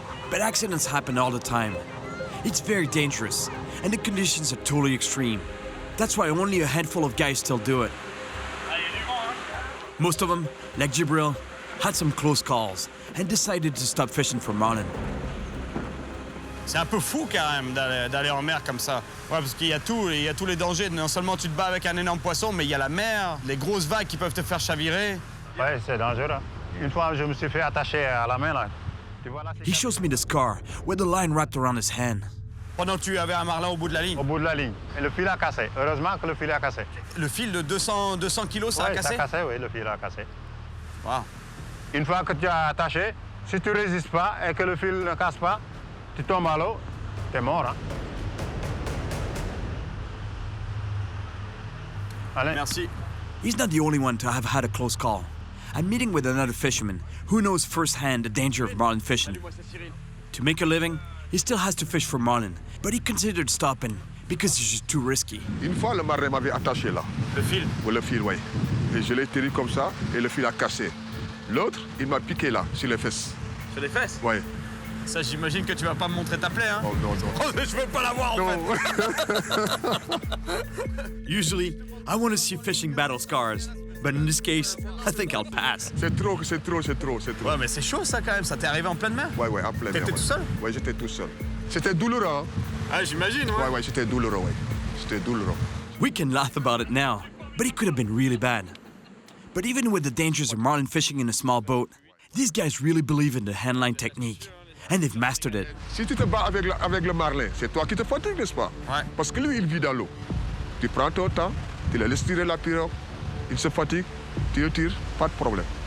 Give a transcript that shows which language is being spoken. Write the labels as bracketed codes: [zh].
[en] But accidents happen all the time. It's very dangerous, and the conditions are totally extreme. That's why only a handful of guys still do it. Most of them, like Jibril, had some close calls and decided to stop fishing for marlin. [fr] C'est un peu fou quand même d'aller en mer comme ça. Ouais, parce qu'il y a tous les dangers. Non seulement tu te bats avec un énorme poisson, mais il y a la mer, les grosses vagues qui peuvent te faire chavirer. Ouais, c'est dangereux. Une fois, je me suis fait attacher à la main, là. Tu vois, là, [en] He shows me the scar where the line wrapped around his hand. [fr] Pendant que tu avais un marlin au bout de la ligne. au bout de la ligne. Et le fil a cassé. Heureusement que le fil a cassé. Le fil de 200 kilos, ça a Ouais, cassé? ça a cassé, oui, le fil a cassé. Wow. Une fois que tu as attaché, si tu résistes pas et que le fil ne casse pas, tu tombes à l'eau, t'es mort. Hein? Allez. Merci. [en] He's not the only one to have had a close call. I'm meeting with another fisherman who knows firsthand the danger of marlin fishing. [fr] Moi, c'est Cyril. [en] To make a living, he still has to fish for marlin, but he considered stopping because it's just too risky. [fr] Une fois, le marin m'avait attaché là. Le fil. Oui, le fil, oui. Et je l'ai tiré comme ça et le fil a cassé. L'autre, il m'a piqué là, sur les fesses. Sur les fesses? Oui. Ça, j'imagine que tu vas pas me montrer ta plaie, hein? Oh non, non. Oh, mais je veux pas la voir, en fait! [en] Usually, I want to see fishing battle scars, but in this case, I think I'll pass. [fr] C'est trop, c'est trop, c'est trop, c'est trop. Ouais, mais c'est chaud, ça, quand même. Ça t'est arrivé en pleine mer? Ouais, ouais, en pleine mer. T'étais tout seul? Oui, j'étais tout seul. C'était douloureux, hein? Ah, j'imagine, ouais. Ouais, ouais, c'était douloureux, ouais. C'était douloureux. [en] We can laugh about it now, but it could have been really bad. But even with the dangers of marlin fishing in a small boat, these guys really believe in the handline technique, and they've mastered it. [fr] Si tu te bats avec le marlin, c'est toi qui te fatigues, n'est-ce pas? Ouais. Parce que lui, il vit dans l'eau. Tu prends ton temps, tu le laisses tirer la pirogue, il se fatigue, tu le tires, pas de problème.